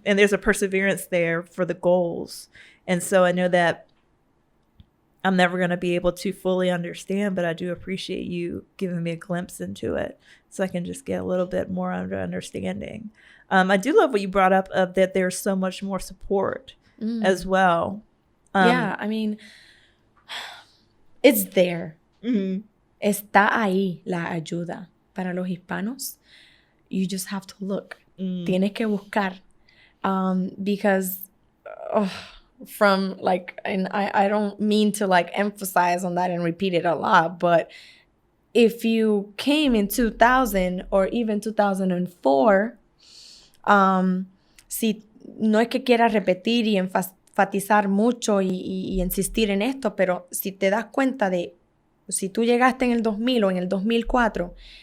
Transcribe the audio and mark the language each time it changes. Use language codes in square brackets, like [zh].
[en] And there's a perseverance there for the goals. And so I know that I'm never going to be able to fully understand, but I do appreciate you giving me a glimpse into it so I can just get a little bit more understanding. I do love what you brought up of that there's so much more support as well. Yeah, I mean, it's there. [es] Está ahí la ayuda para los hispanos. [en] You just have to look. [es] Tienes que buscar. [en] Because from like, and I don't mean to like emphasize on that and repeat it a lot, but if you came in 2000 or even 2004, [es] si no es que quiera repetir y enfatizar mucho y insistir en esto, pero si te das cuenta de si tú llegaste en el 2000 o en el 2004,